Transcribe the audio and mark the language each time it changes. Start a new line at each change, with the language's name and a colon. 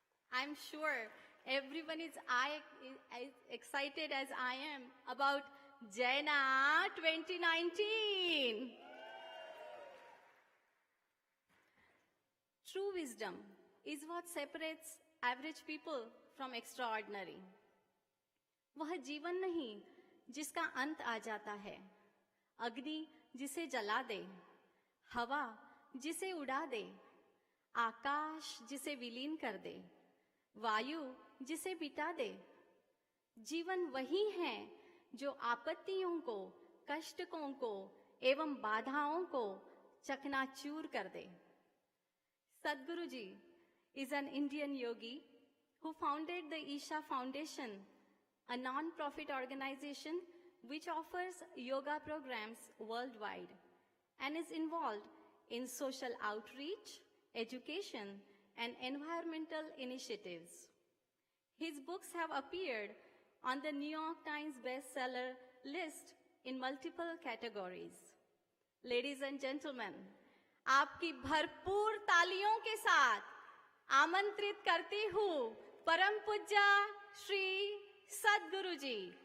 English: I'm sure everyone is as excited as I am about Jaina 2019. True wisdom is what separates average people from extraordinary.
Hindi: वह जीवन नहीं जिसका अंत आ जाता है, अग्नि जिसे जला दे, हवा जिसे उड़ा दे, आकाश जिसे विलीन कर दे, वायु जिसे बिता दे। जीवन वही है जो आपत्तियों को, कष्टों को एवं बाधाओं को चकनाचूर कर दे।
English: Sadhguru Ji is an Indian yogi who founded the Isha Foundation, a non-profit organization which offers yoga programs worldwide and is involved in social outreach, education, and environmental initiatives. His books have appeared on the New York Times bestseller list in multiple categories. Ladies and gentlemen,
Hindi: आपकी भरपूर तालियों के साथ आमंत्रित करती हूँ परम पूज्य श्री सद्गुरु जी।